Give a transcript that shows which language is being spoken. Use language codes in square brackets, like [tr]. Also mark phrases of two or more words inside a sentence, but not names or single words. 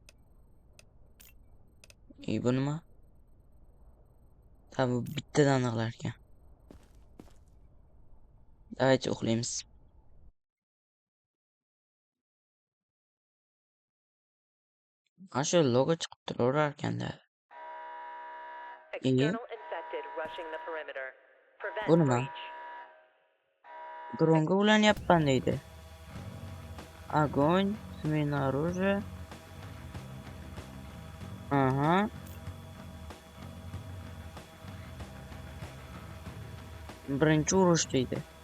[uz] Bu nima? Tabi bittadan aniqlar ekan. Давайте uxlaymiz. Mana shu logo chiqib turaverar ekanda. [en] External infected rushing the perimeter. Prevent [uz] Bu nima? [en] breach. [uz] Dronga ulanyapman deydi. [ru] Огонь, смена оружия. [uz] Ага. Birinchi urush deydi.